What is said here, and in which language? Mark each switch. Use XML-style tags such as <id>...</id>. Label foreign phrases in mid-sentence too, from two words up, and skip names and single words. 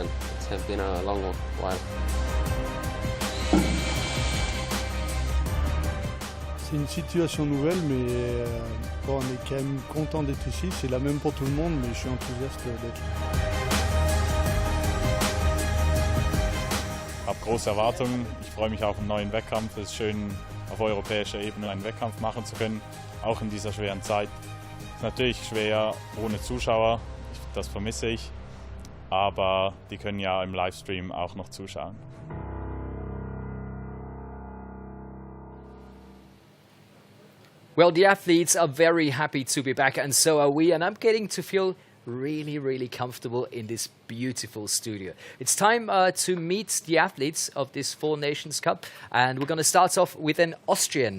<en>It's been a long while.</en> <fr>C'est une situation nouvelle, mais bon, on est quand même content d'être ici. C'est la même pour tout le monde, mais je suis enthousiaste d'être là.</fr> <de>Ich habe große Erwartungen. Ich freue mich auf einen neuen Wettkampf. Es ist schön, auf europäischer Ebene einen Wettkampf machen zu können, auch in dieser schweren Zeit. Es ist natürlich schwer ohne Zuschauer, das vermisse ich, aber die können ja im Livestream auch noch zuschauen.</de> <en>Well, the athletes are very happy to be back, and so are we, and I'm getting to feel really, really comfortable in this beautiful studio. It's time to meet the athletes of this 4 Nations Cup, and we're going to start off with an Austrian.</en>